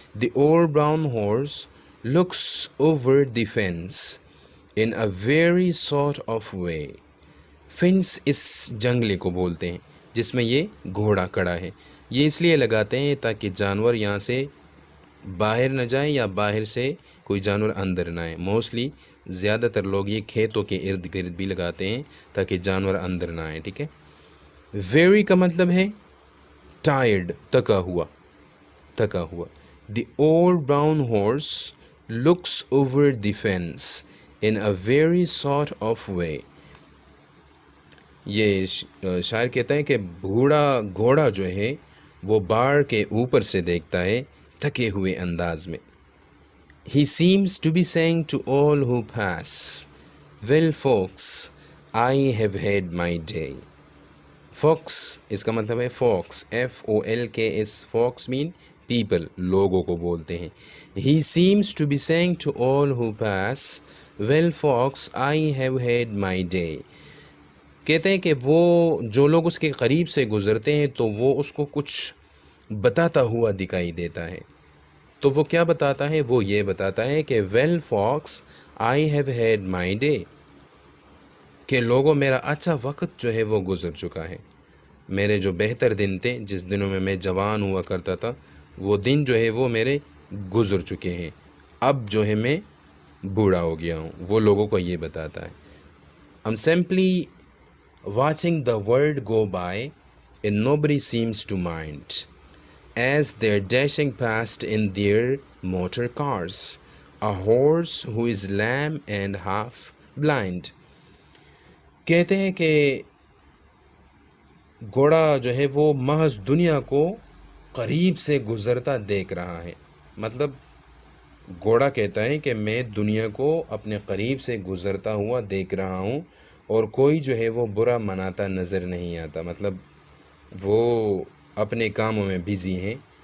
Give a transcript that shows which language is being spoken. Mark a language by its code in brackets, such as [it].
[en] The old brown horse looks over the fence in a very sort of way. [ur] Fans اس جنگلے کو بولتے ہیں جس میں یہ گھوڑا کڑا ہے. یہ اس لیے لگاتے ہیں تاکہ جانور یہاں سے باہر نہ جائیں یا باہر سے کوئی جانور اندر نہ آئے. موسٹلی زیادہ تر لوگ یہ کھیتوں کے ارد گرد بھی لگاتے ہیں تاکہ جانور اندر نہ آئیں، ٹھیک ہے. ویری کا مطلب ہے ٹائرڈ، تھکا ہوا، تھکا ہوا. [en] The old brown horse looks over the fence in a very sort of way. [ur] یہ شاعر کہتا ہے کہ بوڑھا گھوڑا جو ہے وہ باڑ کے اوپر سے دیکھتا ہے تھکے ہوئے انداز میں. [en] He seems to be saying to all who pass, well folks, I have had my day. [ur] Fox اس کا مطلب ہے fox, F-O-L-K-S. [en] fox mean people, [ur] لوگوں کو بولتے ہیں. [en] He seems to be saying to all who pass, well folks, I have had my day. [ur] کہتے ہیں کہ وہ جو لوگ اس کے قریب سے گزرتے ہیں تو وہ اس کو کچھ بتاتا ہوا دکھائی دیتا ہے. تو وہ کیا بتاتا ہے؟ وہ یہ بتاتا ہے کہ [en] well folks, I have had my day. [ur] کہ لوگوں میرا اچھا وقت جو ہے وہ گزر چکا ہے. میرے جو بہتر دن تھے، جس دنوں میں جوان ہوا کرتا تھا، وہ دن جو ہے وہ میرے گزر چکے ہیں. اب جو ہے میں بوڑھا ہو گیا ہوں. وہ لوگوں کو یہ بتاتا ہے. [en] I'm simply watching the world go by and nobody seems to mind as they're dashing past in their motor cars. A horse who is lame and half blind. [ur] کہتے ہیں کہ گھوڑا جو ہے وہ محض دنیا کو قریب سے گزرتا دیکھ رہا ہے. مطلب گھوڑا کہتا ہے کہ میں دنیا کو اپنے قریب سے گزرتا ہوا دیکھ رہا ہوں، اور کوئی جو ہے وہ برا مناتا نظر نہیں آتا. مطلب وہ اپنے کاموں میں بزی ہیں،